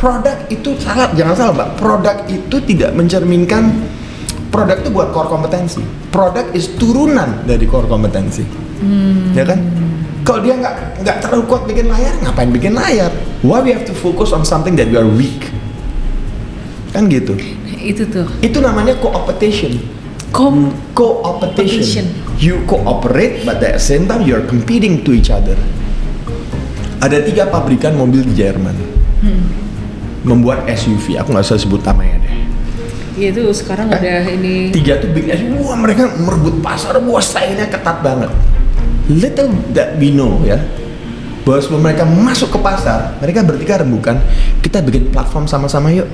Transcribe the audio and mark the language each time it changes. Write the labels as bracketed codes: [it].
[id] Produk itu jangan salah Mbak. Produk itu tidak mencerminkan, produk itu buat core kompetensi. Produk is turunan dari core kompetensi. Ya kan? Kalau dia nggak terlalu kuat bikin layar, ngapain bikin layar? [en] Why we have to focus on something that we are weak? [id] Kan gitu. Itu tuh. Itu namanya co-opetition. Co-opetition. [en] You cooperate, but at the same time you are competing to each other. [id] Ada 3 pabrikan mobil di Jerman membuat SUV. Aku nggak usah sebut namanya deh. Iya tuh sekarang ada ini. 3 tuh big SUV. Wah mereka merebut pasar. Wah saingnya ketat banget. Little that we know ya, bahwa sebelum mereka masuk ke pasar, mereka bertiga rembukan, kita bikin platform sama-sama yuk.